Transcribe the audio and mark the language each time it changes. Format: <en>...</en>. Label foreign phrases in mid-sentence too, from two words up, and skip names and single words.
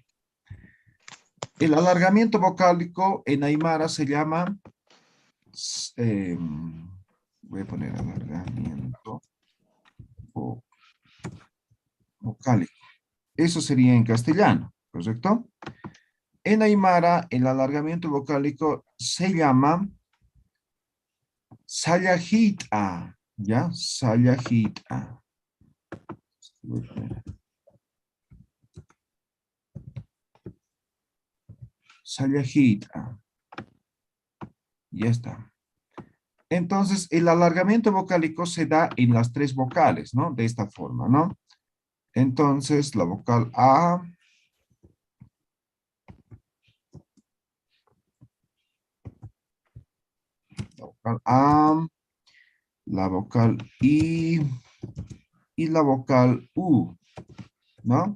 <es>El alargamiento vocálico en Aymara se llama, voy a poner alargamiento vocálico. Eso sería en castellano, ¿correcto? En Aymara, el alargamiento vocálico se llama sayajita, ¿ya? Sayajita. Sayajita. Ya está. Entonces, el alargamiento vocálico se da en las tres vocales, ¿no? De esta forma, ¿no? Entonces, la vocal A, la vocal I y la vocal U, ¿no?</es>